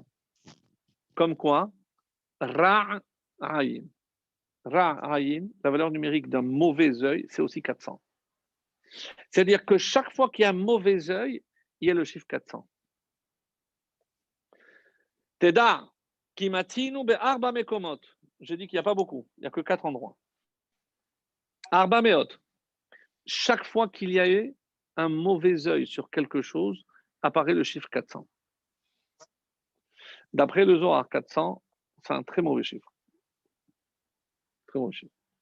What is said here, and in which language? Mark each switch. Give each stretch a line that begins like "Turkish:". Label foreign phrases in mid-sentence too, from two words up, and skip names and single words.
French: Comme quoi? Ra'ayin. Ra'ayin, la valeur numérique d'un mauvais œil, c'est aussi 400. C'est-à-dire que chaque fois qu'il y a un mauvais œil, il y a le chiffre 400.
Hebrew: Teda, כמצינו בארבע מקומות.
French: Je dis qu'il n'y a pas beaucoup, il n'y a que 4 endroits.
Hebrew: ארבע מאות.
French: Chaque fois qu'il y a eu un mauvais œil sur quelque chose, apparaît le chiffre 400. D'après le Zohar, 400, c'est un très mauvais chiffre. Très mauvais chiffre.